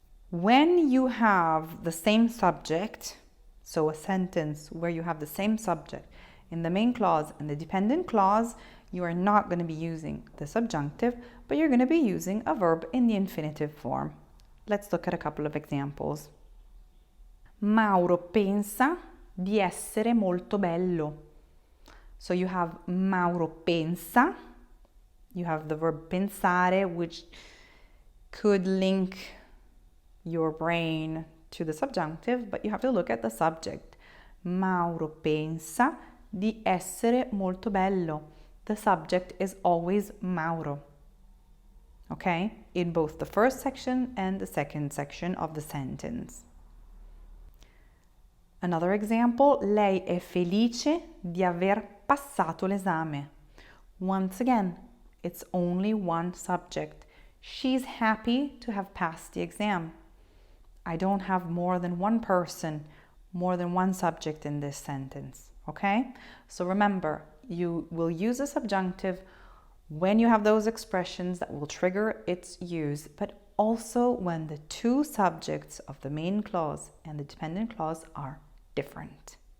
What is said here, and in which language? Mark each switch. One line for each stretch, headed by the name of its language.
English: When you have the same subject, so a sentence where you have the same subject In the main clause and the dependent clause, you are not going to be using the subjunctive, but you're going to be using a verb in the infinitive form. Let's look at a couple of examples.
Italian: Mauro pensa di essere molto bello.
English: So you have
Italian: Mauro pensa,
English: you have the verb pensare, which could link your brain to the subjunctive, but you have to look at the subject.
Italian: Mauro pensa di essere molto bello.
English: The subject is always Mauro, okay? In both the first section and the second section of the sentence. Another example,
Italian: lei è felice di aver passato l'esame.
English: Once again, it's only one subject. She's happy to have passed the exam. I don't have more than one person, more than one subject in this sentence, okay? So remember, you will use a subjunctive when you have those expressions that will trigger its use, but also when the two subjects of the main clause and the dependent clause are different.